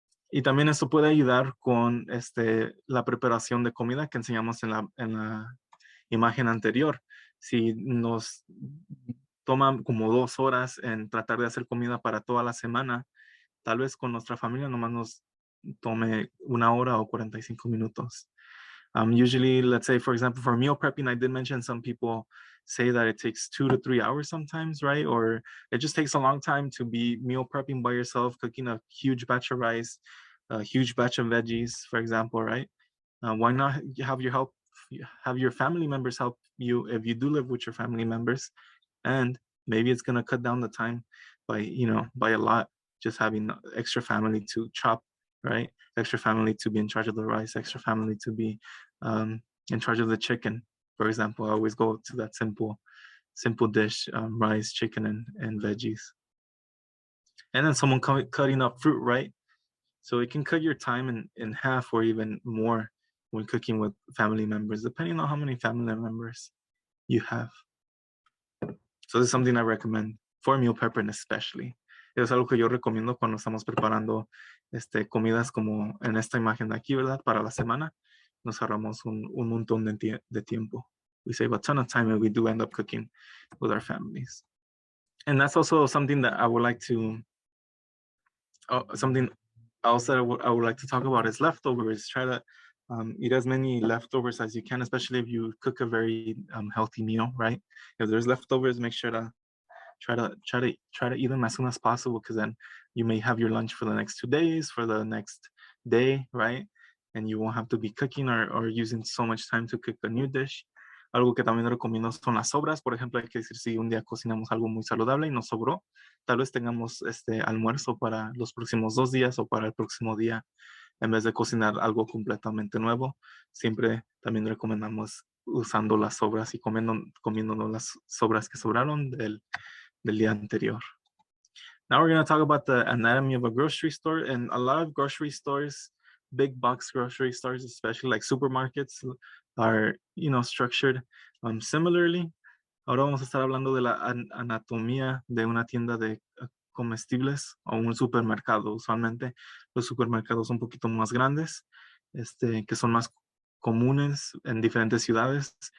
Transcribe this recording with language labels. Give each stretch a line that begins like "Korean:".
Spanish: Y también esto puede ayudar con la preparación de comida que enseñamos en la imagen anterior. Si nos toma como 2 horas en tratar de hacer comida para toda la semana, tal vez con nuestra familia nomás nos tome 1 hora o 45 minutos.
English: Usually, let's say, for example, for meal prepping, I did mention some people say that it takes 2 to 3 hours sometimes, right? Or it just takes a long time to be meal prepping by yourself, cooking a huge batch of rice, a huge batch of veggies, for example, right? Why not have your family members help you if you do live with your family members? And maybe it's gonna cut down the time by a lot, just having extra family to chop, right? Extra family to be in charge of the rice, extra family to be in charge of the chicken. For example, I always go to that simple dish, rice, chicken, and veggies. And then someone cutting up fruit, right? So it can cut your time in half or even more when cooking with family members, depending on how many family members you have. So this is something I recommend for meal prepping especially.
Spanish: Es algo que yo recomiendo cuando estamos preparando comidas como en esta imagen de aquí, ¿verdad? Para la semana. Nos ahorramos un montón de tiempo.
English: We save a ton of time and we do end up cooking with our families. And that's also something that I would like to, something else that I would like to talk about is leftovers. Try to eat as many leftovers as you can, especially if you cook a very healthy meal, right? If there's leftovers, make sure to try to eat them as soon as possible, because then you may have your lunch for the next 2 days, for the next day, right? And you won't have to be cooking or using so much time to cook a new dish.
Spanish: Algo que también recomiendo son las sobras. Por ejemplo, hay que decir, si un día cocinamos algo muy saludable y nos sobró, tal vez tengamos almuerzo para los próximos 2 días o para el próximo día, en vez de cocinar algo completamente nuevo. Siempre también recomendamos usando las sobras y comiéndonos las sobras que sobraron del día anterior.
English: Now we're going to talk about the anatomy of a grocery store. And a lot of grocery stores, big box grocery stores, especially like supermarkets, are, structured similarly.
Spanish: Ahora vamos a estar hablando de la anatomía de una tienda de comestibles o un supermercado. Usualmente los supermercados son un poquito más grandes, que son más comunes en diferentes ciudades.